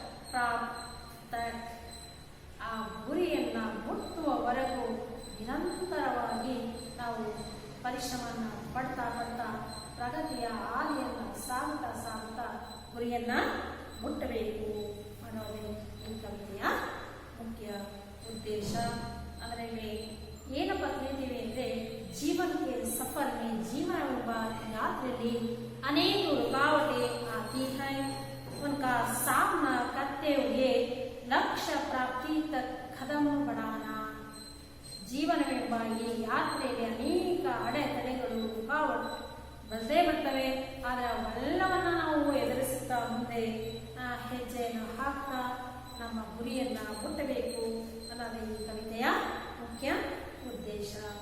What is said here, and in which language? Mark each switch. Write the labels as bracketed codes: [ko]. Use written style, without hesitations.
[kn] ಪ್ರಾಪ್ತ ಆ ಗುರಿಯನ್ನು ಮುಟ್ಟುವವರೆಗೂ ನಿರಂತರವಾಗಿ ನಾವು ಪರಿಶ್ರಮವನ್ನು ಪಡ್ತಾ ಪ್ರಗತಿಯ ಹಾದಿಯನ್ನು ಸಾಗುತ್ತಾ ಗುರಿಯನ್ನು ಮುಟ್ಟಬೇಕು ಅನ್ನೋದೇ ಈ ಕವಿತೆಯ ಮುಖ್ಯ ಉದ್ದೇಶ. ಅದರಲ್ಲಿ ಏನಪ್ಪ ತಿಳಿತೀವಿ ಅಂದರೆ, [hi] जीवन के सफर में जीवन यात्रा में अनेक रुकावटें आती हैं, उनका सामना करते हुए लक्ष्य प्राप्ति तक कदम बढ़ाना. [kn] ಜೀವನವೆಂಬ ಈ ಯಾತ್ರೆಯಲ್ಲಿ ಅನೇಕ ಅಡೆತಡೆಗಳು ರುಕಾವಟ್ ಬಂದೇ ಬರ್ತವೆ. ಆದರೆ ಅವೆಲ್ಲವನ್ನ ನಾವು ಎದುರಿಸುತ್ತಾ ಮುಂದೆ ಹೆಜ್ಜೆಯನ್ನು ಹಾಕ್ತಾ ನಮ್ಮ ಗುರಿಯನ್ನು ಮುಟ್ಟಬೇಕು ಅನ್ನೋದೇ ಈ ಕವಿತೆಯ ಮುಖ್ಯ ಉದ್ದೇಶ.